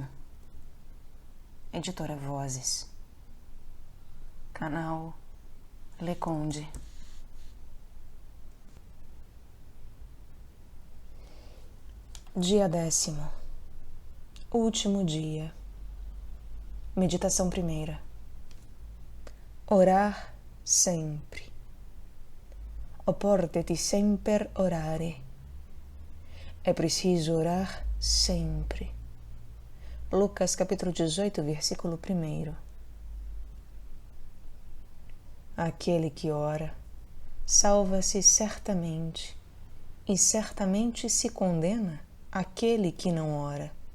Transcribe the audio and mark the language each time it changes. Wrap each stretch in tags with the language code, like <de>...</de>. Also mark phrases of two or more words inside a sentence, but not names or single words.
<pt>Editora Vozes. Canal Leconde. Dia 10º. Último dia. Meditação primeira. Orar sempre.</pt> <la>Oporte-te semper orare.</la> <pt>É preciso orar sempre. Lucas capítulo 18, versículo 1. Aquele que ora, salva-se certamente, e certamente se condena aquele que não ora.</pt>